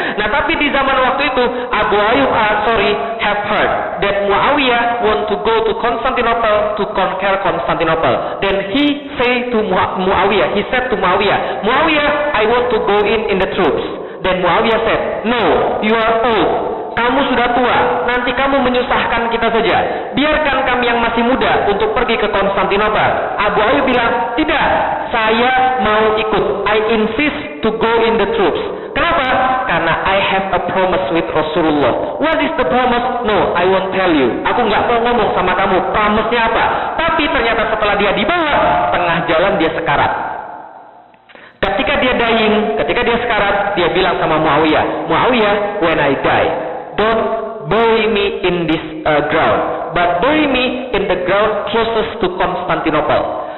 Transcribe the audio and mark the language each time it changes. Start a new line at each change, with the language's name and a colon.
Indonesian: Nah tapi di zaman waktu itu,
English: Abu Ayyub Al-Ansari have heard that Muawiyah want to go to Constantinople to conquer Constantinople. Then he say to Muawiyah, he said to Muawiyah, I want to go in the troops. Then Muawiyah said, no, you are old.
Indonesian: Kamu sudah tua, nanti kamu menyusahkan kita saja. Biarkan kami yang masih muda untuk pergi ke Konstantinopel. Abu Ayyub bilang, tidak, saya mau ikut.
English: I insist to go in the troops.
Indonesian: Kenapa? Karena
English: I have a promise with Rasulullah. What is the promise? No, I won't tell you.
Indonesian: Aku nggak mau ngomong sama kamu, promise-nya apa. Tapi ternyata setelah dia dibawa, tengah jalan dia sekarat. Ketika dia dying, ketika dia sekarat, dia bilang sama Muawiyah,
English: when I die, don't bury me in this ground, but bury me in the ground closest to Constantinople.